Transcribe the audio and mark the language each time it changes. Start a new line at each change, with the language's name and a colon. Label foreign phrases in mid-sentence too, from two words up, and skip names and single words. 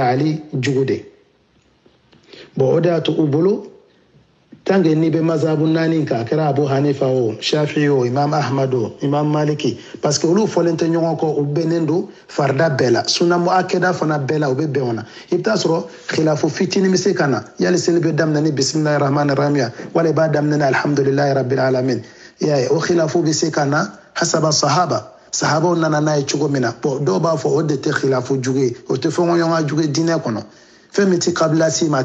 Bambara: Ali jugu de bon o de y'a to u bolo
French: tant que
Bambara: n'i bɛ mazhabu 4 kan a kɛra Abu Hanifa o Shafi'i o Imam Ahmad o Imam Maliki
French: parce que
Bambara: olu fɔlen tɛ ɲɔgɔn kɔ u bɛnnen don farida bɛɛ la
Arabic: سنة مؤكدة
Bambara: fana bɛɛ la u bɛ bɛn o na i bɛ taa sɔrɔ khilafu fitinin bɛ se ka na yali seli bɛ daminɛ ni bisimilahi
Arabic: الرحمن الرحيم
Bambara: wala i b'a daminɛ ni
Arabic: الحمد لله رب العالمين
Bambara: i y'a ye o khilafu bɛ se ka na hasaba sahabaw nana n'a ye cogo min na bon dɔw b'a fɔ o de tɛ khilafu jugu ye o tɛ fɔɲɔgɔnya jugu ye diinɛ kɔnɔ fɛn min tɛ kabila si ma a